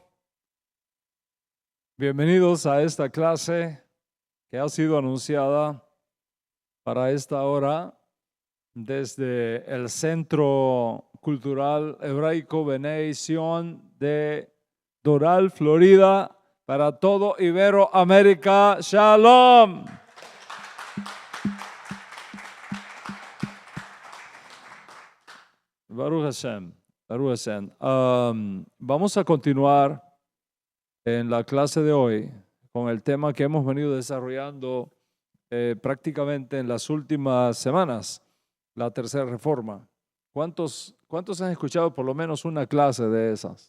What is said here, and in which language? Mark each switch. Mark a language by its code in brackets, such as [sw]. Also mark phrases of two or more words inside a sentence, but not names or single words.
[es] Bienvenidos a esta clase que ha sido anunciada para esta hora desde el Centro Cultural Hebraico Bnei Sion de Doral, Florida, para todo Iberoamérica. [he] שלום. ברוך השם. ברוך השם. [es] Vamos a continuar en la clase de hoy con el tema que hemos venido desarrollando prácticamente en las últimas semanas, la tercera reforma. ¿Cuántos han escuchado por lo menos una clase de esas?